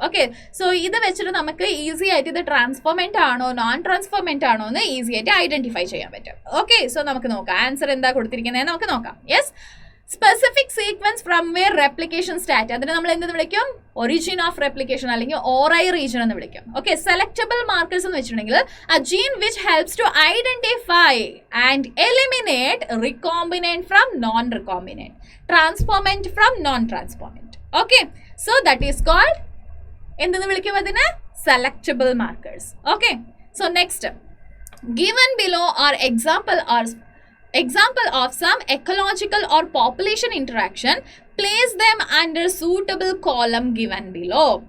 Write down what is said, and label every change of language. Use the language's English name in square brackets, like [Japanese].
[Malayalam] Okay, so ഇത് വെച്ചിട്ട് നമുക്ക് ഈസി ആയിട്ട് ഇത് ട്രാൻസ്ഫോർമെന്റ് ആണോ നോൺ ട്രാൻസ്ഫോർമെന്റ് ആണോ എന്ന് ഈസി ആയിട്ട് ഐഡന്റിഫൈ ചെയ്യാൻ പറ്റും. ഓക്കെ, സോ നമുക്ക് നോക്കാം ആൻസർ എന്താ കൊടുത്തിരിക്കുന്നത് നമുക്ക് നോക്കാം. Yes, [English] specific sequence from where replication start, [Malayalam] അതിന് നമ്മൾ എന്തെന്ന് വിളിക്കും, ഒറിജിൻ ഓഫ് റെപ്ലിക്കേഷൻ അല്ലെങ്കിൽ ORI റീജിയൻ എന്ന് വിളിക്കും. [English] okay, selectable markers [Malayalam] എന്ന് വെച്ചിട്ടുണ്ടെങ്കിൽ [English] a gene which helps to identify and eliminate recombinant from non-recombinant, transformant from non-transformant. Okay, so that is called [Malayalam] എന്തെന്ന് വിളിക്കും അതിനെ, [English] Selectable markers. Okay, so next, given below are example of some ecological or population interaction, place them under suitable column given below.